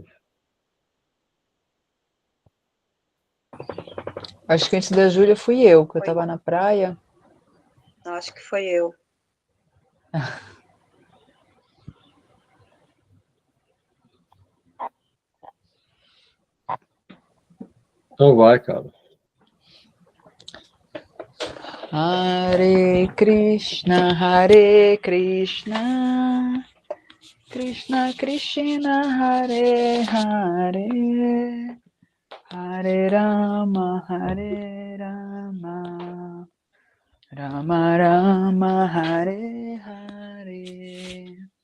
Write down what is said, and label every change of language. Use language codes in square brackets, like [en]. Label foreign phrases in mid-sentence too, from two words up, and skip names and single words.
[pt] Acho que antes da Júlia fui eu, que eu estava na praia. Acho que foi eu. Então vai, cara. [sa] Hare Krishna, Hare Krishna, Krishna Krishna, Hare Hare, Hare Rama, Hare Rama, Rama Rama, Hare Hare.